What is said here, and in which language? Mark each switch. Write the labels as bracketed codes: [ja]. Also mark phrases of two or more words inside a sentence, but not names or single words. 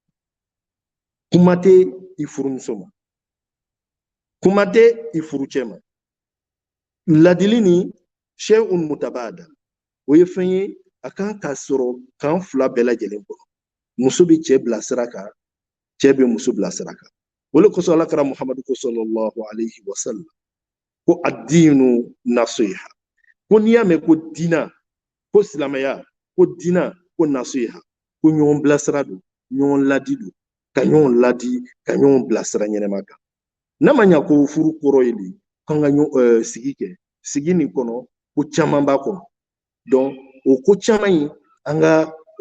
[bm] kuma tɛ i furumuso ma kuma tɛ i furucɛ ma ladili ni [ar] شيء متبادل [bm] o ye fɛn ye a kan ka sɔrɔ kan fila bɛɛ lajɛlen kɔnɔ muso bɛ cɛ bila sira kan cɛ bɛ muso bila sira kan o de kosɔn alakira muhamadu ko sallallahu [ar] عليه وسلم [bm] ko [ar] الدين النصيحة [bm] ko n'i y'a mɛn ko diina ko silamɛya ko diina ko nasiha ko ɲɔgɔn bilasira don ɲɔgɔn ladi don ka ɲɔgɔn ladi ka ɲɔgɔn bilasira ɲɛnɛma kan n'a ma ɲɛ ko furu kɔrɔ ye de k'an ka sigi kɛ sigi nin kɔnɔ ko caman b'a kɔnɔ donc o ko caman in an ka o